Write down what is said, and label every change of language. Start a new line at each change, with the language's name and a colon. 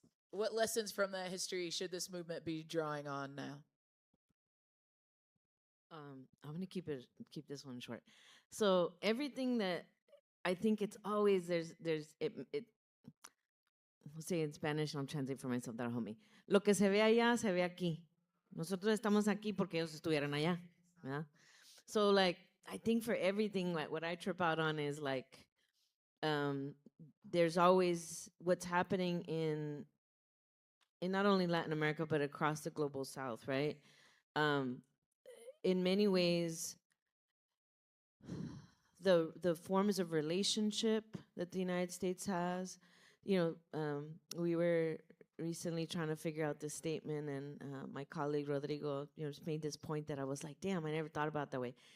English: What lessons from that history should this movement be drawing on now? I'm gonna keep this one short. So everything that I think it's always there's it I'll say in Spanish and I'll translate for myself, that'll help me.
Spanish: Lo que se ve allá se ve aquí. Nosotros estamos aquí porque ellos estuvieron allá.
English: Yeah? So like I think for everything, like what I trip out on is like there's always what's happening in not only Latin America but across the global South, right? In many ways, the forms of relationship that the United States has, we were recently trying to figure out this statement, and my colleague Rodrigo, just made this point that I was like, damn, I never thought about it that way.